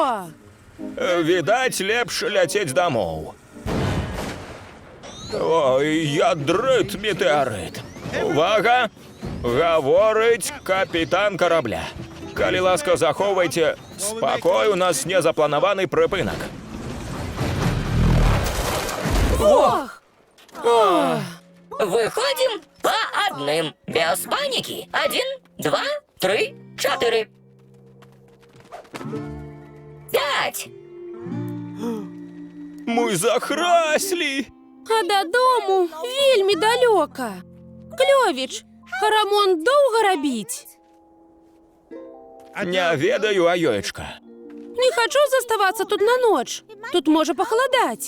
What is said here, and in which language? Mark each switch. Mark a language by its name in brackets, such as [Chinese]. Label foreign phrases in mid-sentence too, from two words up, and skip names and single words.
[Belarusian] Відаць, лепш ляцець дамоў. Ой, ядрыт метэарыт. Увага! Гаворыць капітан карабля. Калі ласка, захоўвайце спакой, у нас незапланаваны прыпынак. Ох! [Russian] выходим по одним, без паники. 1, 2, 3, 4. 5. [Belarusian] Мы захраслі! А дадому вельмі далёка. Клёвіч, рамонт доўга рабіць? Не ведаю, Аёечка. Не хачу заставацца тут на ноч. Тут можа пахаладаць.